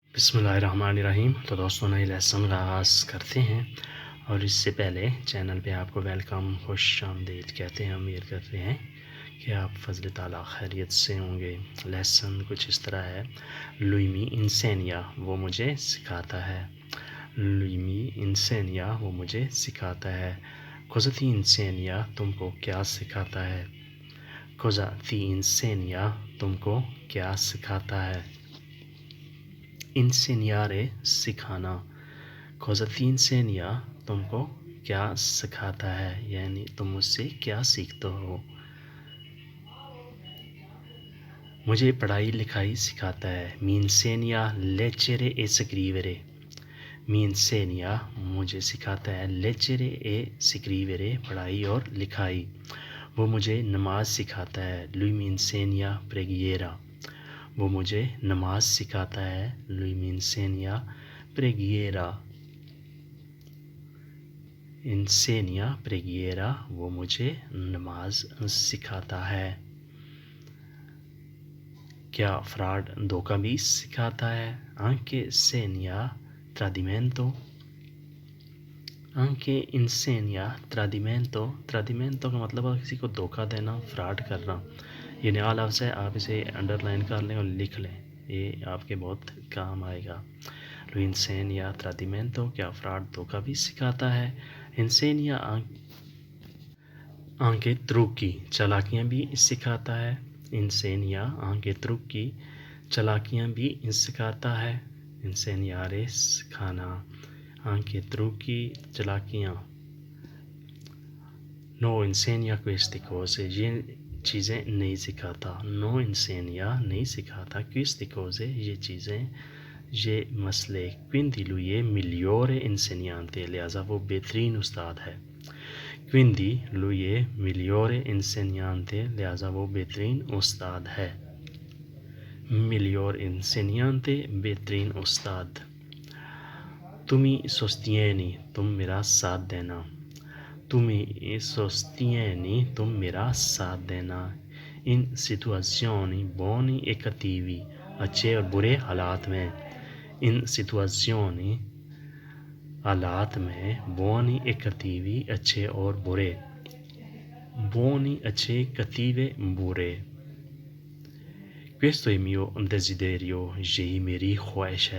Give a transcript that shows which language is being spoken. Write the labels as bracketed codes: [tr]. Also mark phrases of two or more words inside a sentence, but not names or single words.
[ar] بسم اللہ الرحمن الرحیم۔ [ur] تو دوستوں نئے لیسن کا آغاز کرتے ہیں، اور اس سے پہلے چینل پہ آپ کو ویلکم، خوش آمدید کہتے ہیں۔ امید کرتے ہیں کہ آپ فضل تعالیٰ خیریت سے ہوں گے۔ لیسن کچھ اس طرح ہے: [it] lui mi insegna، [ur] وہ مجھے سکھاتا ہے۔ [it] lui mi insegna، [ur] وہ مجھے سکھاتا ہے۔ [it] cosa ti insegna، [ur] تم کو کیا سکھاتا ہے۔ [it] cosa ti insegna، [ur] تم کو کیا سکھاتا ہے۔ insegnare، سکھانا۔ [it] cosa ti insegna، [ur] تم کو کیا سکھاتا ہے، یعنی تم مجھ سے کیا سیکھتے ہو۔ مجھے پڑھائی لکھائی سکھاتا ہے۔ [it] mi insegna leggere e scrivere۔ mi insegna، [ur] مجھے سکھاتا ہے [it] leggere e scrivere، [ur] پڑھائی اور لکھائی۔ وہ مجھے نماز سکھاتا ہے۔ [it] lui mi insegna preghiera، [ur] وہ مجھے نماز سکھاتا ہے۔ [it] lui mi insegna preghiera۔ insegna preghiera، [ur] وہ مجھے نماز سکھاتا ہے۔ کیا فراڈ دھوکہ بھی سکھاتا ہے۔ [it] anche insegna tradimento۔ anche insegna tradimento۔ [ur] tradimento کا مطلب ہے کسی کو دھوکہ دینا، فراڈ کرنا۔ یہ نیا لفظ ہے، آپ اسے انڈر لائن کر لیں اور لکھ لیں، یہ آپ کے بہت کام آئے گا۔ [it] lui insegna tradimento، [ur] کیا فراڈ دھوکہ بھی سکھاتا ہے۔ [it] insegna anche trucchi، [ur] چالاکیاں بھی سکھاتا ہے۔ [it] insegna anche trucchi، [ur] چالاکیاں بھی سکھاتا ہے۔ [it] insegnare، سکھانا۔ anche trucchi، چالاکیاں۔ no insegna queste cose، [ur] یہ چیزیں نہیں سکھاتا۔ [it] no insegna، [ur] نہیں سکھاتا۔ [it] queste cose، [ur] یہ چیزیں، یہ مسئلے۔ [it] quindi lui è migliore insegnante، [ur] لہٰذا وہ بہترین استاد ہے۔ [it] quindi lui è migliore insegnante، [ur] لہٰذا وہ بہترین استاد ہے۔ [it] miglior insegnante، [ur] بہترین استاد۔ [it] tu mi sostieni، [ur] تم میرا ساتھ دینا۔ [it] tu mi sostieni، [ur] تم میرا ساتھ دینا۔ [it] in situazioni buoni e cattivi، [ur] اچھے اور برے حالات میں۔ [it] in situazioni، [ur] حالات میں۔ [it] buoni e cattivi، [ur] اچھے اور برے۔ buoni، اچھے، cattive، برے۔ [it] questo è mio desiderio، [ur] یہی میری خواہش ہے۔